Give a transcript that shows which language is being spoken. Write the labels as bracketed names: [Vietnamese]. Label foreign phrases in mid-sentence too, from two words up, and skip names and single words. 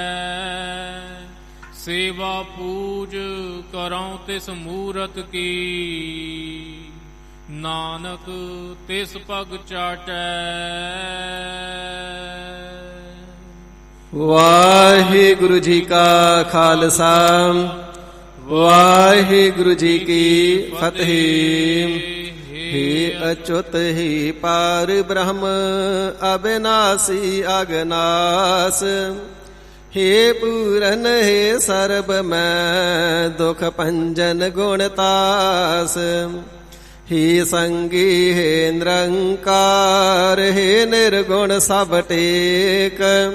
[Braj] ਸੇਵਾ ਪੂਜ ਕਰਉ ਤਿਸ ਮੂਰਤ ਕੀ, ਨਾਨਕ ਤਿਸ ਪਗ ਚਾਟੈ। [Punjabi] ਵਾਹਿਗੁਰੂ ਜੀ ਕਾ ਖਾਲਸਾ, ਵਾਹਿਗੁਰੂ ਜੀ ਕੀ ਫਤਿਹ। [Braj] हे अच्युत हे पार ब्रह्म अविनाशी अगनास, हे पूरन हे सर्ब मैं दुख पंजन गुणतास। हे संगी हे निरंकार, हे निर्गुण सब टेक।